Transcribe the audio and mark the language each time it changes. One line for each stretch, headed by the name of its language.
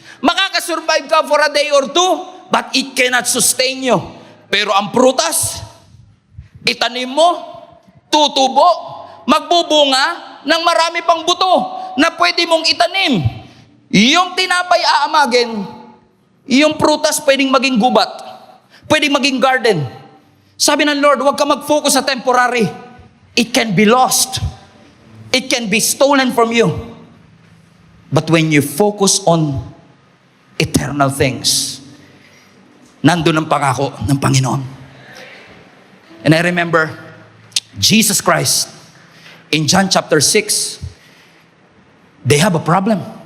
Filipino: Makakasurvive ka
English: for a day or two, but it cannot sustain you.
Filipino: Pero ang prutas, itanim mo, tutubo, magbubunga ng marami pang buto, na pwede mong itanim. Yung tinapay aamagin, yung prutas pwedeng maging gubat, pwedeng maging garden. Sabi ng Lord, huwag ka mag-focus sa temporary.
English: It can be lost. It can be stolen from you. But when you focus on eternal things,
Filipino: nandun ang pangako ng Panginoon.
English: And I remember Jesus Christ in John chapter 6, they have a problem.